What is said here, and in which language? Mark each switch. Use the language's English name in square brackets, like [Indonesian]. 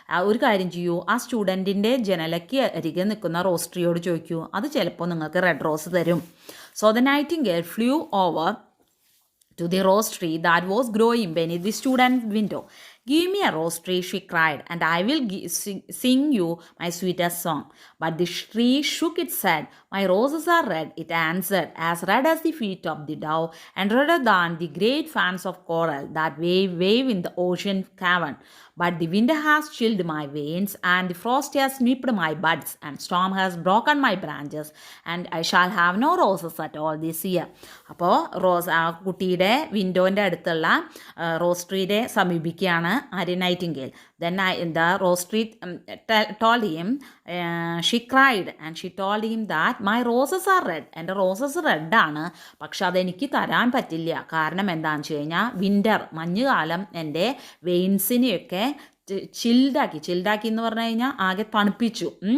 [Malayalam] ഒരു കാര്യം ചെയ്യൂ, ആ സ്റ്റുഡൻറ്റിൻ്റെ ജനലയ്ക്ക് അരികെ നിൽക്കുന്ന റോസ് ട്രീയോട് ചോദിക്കൂ, അത് ചിലപ്പോൾ നിങ്ങൾക്ക് റെഡ് റോസ് തരും. [English] So the nightingale flew over to the rose tree that was growing beneath the student's window. Give me a rose tree, she cried, and I will sing you my sweetest song. But the tree shook its head. My roses are red, it answered, as red as the feet of the dove, and redder than the great fans of coral that wave in the ocean cavern. But the wind has chilled my veins, and the frost has nipped my buds, and storm has broken my branches, and I shall have no roses at all this year. [Malayalam] അപ്പോൾ ആ കുട്ടിയുടെ വിൻഡോൻ്റെ അടുത്തുള്ള rose ട്രീയെ സമീപിക്കുകയാണ് Arya Nightingale. [English] Then the rose tree told him, she cried, and she told him that my roses are red. [Malayalam] എൻ്റെ roses റെഡാണ്, പക്ഷെ അതെനിക്ക് തരാൻ പറ്റില്ല. കാരണം എന്താണെന്ന് വെച്ച് കഴിഞ്ഞാൽ വിൻ്റർ, മഞ്ഞുകാലം എൻ്റെ വെയിൻസിനെയൊക്കെ ചിൽഡാക്കി എന്ന് പറഞ്ഞു കഴിഞ്ഞാൽ ആകെ തണുപ്പിച്ചു.